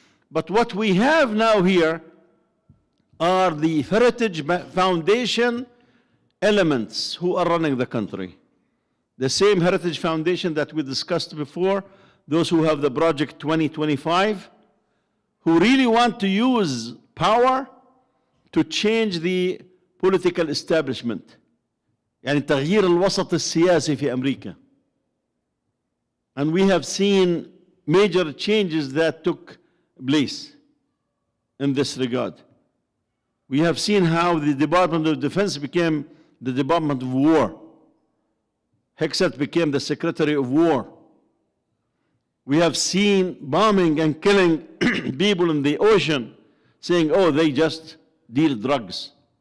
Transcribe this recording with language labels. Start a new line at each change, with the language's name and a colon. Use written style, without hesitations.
English: But what we have now here are the Heritage Foundation elements who are running the country. The same Heritage Foundation that we discussed before, those who have the Project 2025, who really want to use power to change the political establishment.
Arabic: يعني تغيير الوسط السياسي في أمريكا.
English: And we have seen major changes that took place in this regard. We have seen how the Department of Defense became the Department of War. Hegseth became the Secretary of War. We have seen bombing and killing people in the ocean, saying, oh, they just deal drugs.